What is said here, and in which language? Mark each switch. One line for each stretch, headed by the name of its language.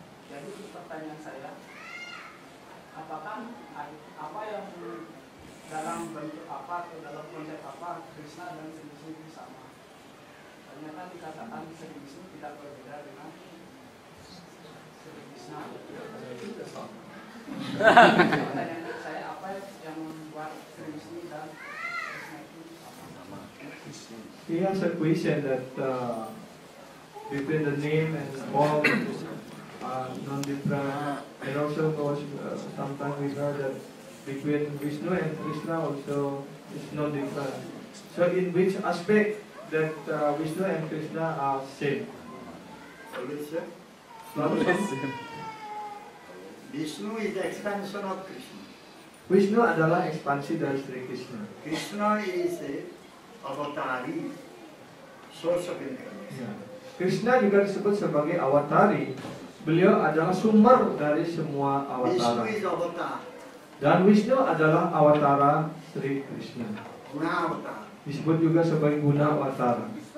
Indonesian: Jadi pertanyaan saya, apakah apa yang dalam bentuk apa atau dalam konsep apa Krishna dan Sri Vishnu itu sama? Ternyata dikatakan Sri Vishnu tidak berbeda dengan Sri Krishna. Pertanyaan saya, apa yang membuat Sri Vishnu dan Krishna itu sama?
English: He has a question that between the name and all non-different, and also sometimes we heard that between Vishnu and Krishna also is non-different. So in which aspect that Vishnu and Krishna are same? Always say, Same. Vishnu is the expansion of Krishna.
Indonesian: Vishnu adalah ekspansi dari Sri Krishna.
English: Krishna is a avatari, source of incarnation.
Indonesian: Ya. Krishna juga disebut sebagai awatari. Beliau adalah sumber dari semua awatara.
English: Vishnu is avatar,
Indonesian: Dan Vishnu adalah awatara Sri Krishna.
English: Guna avatar.
Indonesian: Disebut juga sebagai guna awatara.